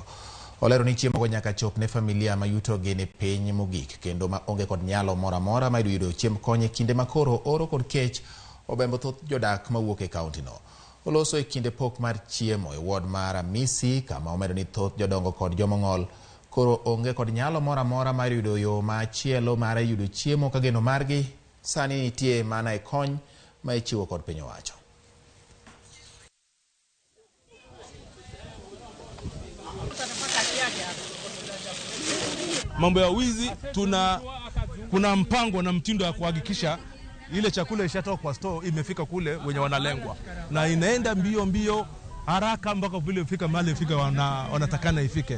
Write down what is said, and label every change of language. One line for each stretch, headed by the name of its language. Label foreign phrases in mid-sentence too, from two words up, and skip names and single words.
Luo (Kenya and Tanzania): Olero ni chiemo go nyaka chop ne familia ma yuto gi ne piny mogik kendo ma onge kod nyalo mora mora ma yudo chiemb kony e kinde makoro oro kod kech obembo thoth jodak ma wuok e kaunti no. Oloso e kinde pok mar chiemo e ward mar Amisi kama omedo ni thoth jodongo kod jomong'ol koro onge kod nyalo mora mora mar yudo yo machielo mar yudo chiemo ka geno margi sani nitie mana e kony ma ichiwo kod piny owacho.
Swahili: Mambo ya wizi kuna mpango na mtindo ya kuhakikisha ile chakula ishatoka kwa store imefika kule wenye wanalengwa na inaenda mbio haraka mpaka vile ifika mahali ifika wanatakana ifike.